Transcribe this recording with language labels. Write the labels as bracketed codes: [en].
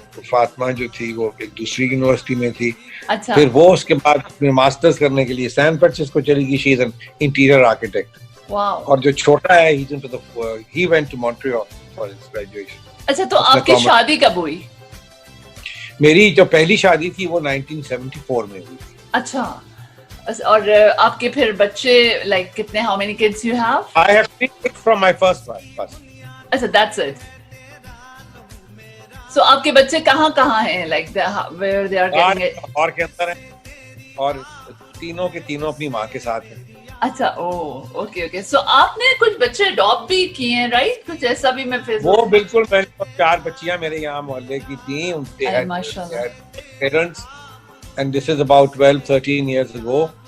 [ur] فاطمہ جو تھی وہ ایک دوسری یونیورسٹی میں تھی. پھر وہ اس کے بعد اپنے ماسٹرز کرنے کے لیے سین فرانسسکو چلی گئی. [en] She is an interior architect. [ur] اور جو چھوٹا ہے [en] he went to Montreal for his graduation. [ur] اچھا, تو آپ کی شادی کب ہوئی؟ میری جو پہلی شادی تھی وہ 1974 میں ہوئی تھی. اچھا, اور آپ کے پھر بچے لائک کتنے, [en] how many kids you have? I have 3 kids from my first wife. [ur] اچھا, [en] that's it. So [ur] آپ کے بچے کہاں کہاں ہیں, [en] like where they are getting it? [ur] اور کے اندر ہیں, اور تینوں کے تینوں اپنی ماں کے ساتھ ہیں. اچھا, اوکے اوکے. سو آپ نے کچھ بچے اڈاپٹ بھی کیے ہیں, رائٹ؟ کچھ ایسا بھی میں فیس وہ بالکل, میں نے 4 بچیاں میرے یہاں محلے کی تھیں, ان کے parents, [en] And this is about 12-13 years ago.